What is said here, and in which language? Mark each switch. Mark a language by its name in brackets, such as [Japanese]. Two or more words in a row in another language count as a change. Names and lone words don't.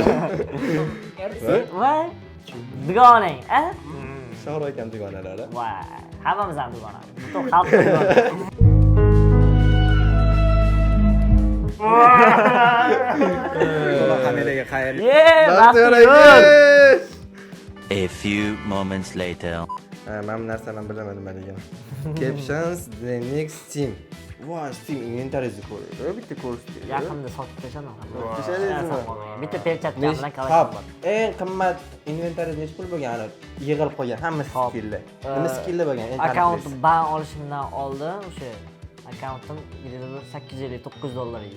[Uzbek] Voy. Dugonang, a? Shohrux akam dugonalari. Voy. Hammamiz ham dugona. Butun xalq dugona. Kameraga qayr. [English] A few moments later. [Uzbek] Men bu narsani bilaman nima degan. [English] Captions the next team. [Uzbek] Voy, Steam inventaringizni ko'ring. Bitta ko'rish kerak. Yaqinda sotib tashladim. Tashladingizmi? Bitta perchatka bilan Hop, kalashim bor. eng qimmat inventaringiz necha pul bo'lgan? Yig'ilib qolgan hamma skilllar. Nima skilllar bo'lgan? Akkaunt ban olishimdan oldin o'sha akkauntim 850-900 edi.